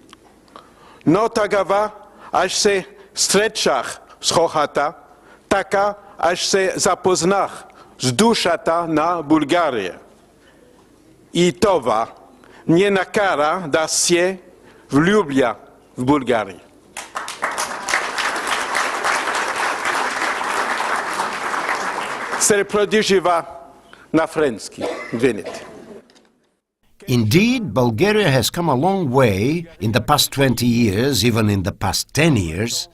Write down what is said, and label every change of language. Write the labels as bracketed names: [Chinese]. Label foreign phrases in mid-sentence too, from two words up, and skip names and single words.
[Bulgarian] Но тогава аз се срещах с хората, така аз се запознах с душата на България. И това ме накара да се влюбя в България. [English] Indeed, Bulgaria has come a long way in the past 20 years, even in the past 10 years.